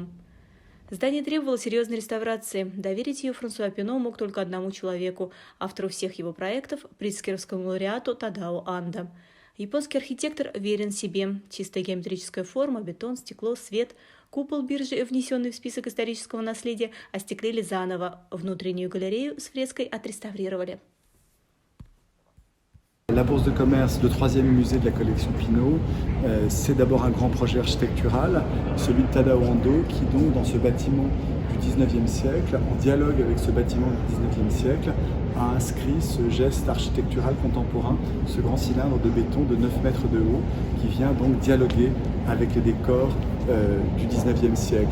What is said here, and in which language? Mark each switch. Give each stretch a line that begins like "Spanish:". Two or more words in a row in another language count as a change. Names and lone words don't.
Russian: Здание требовало серьезной реставрации. Доверить ее Франсуа Пино мог только одному человеку, автору всех его проектов, притцкеровскому лауреату Тадао Андо. Японский архитектор верен себе. Чистая геометрическая форма, бетон, стекло, свет. Купол биржи, внесенный в список исторического наследия, остеклили заново. Внутреннюю галерею с фреской отреставрировали.
French: La Bourse de commerce, le troisième musée de la collection Pinault, c'est d'abord un grand projet architectural, celui de Tadao Ando, qui donc dans ce bâtiment du 19e siècle, en dialogue avec ce bâtiment du 19e siècle, a inscrit ce geste architectural contemporain, ce grand cylindre de béton de 9 mètres de haut, qui vient donc dialoguer avec les décors du 19e siècle.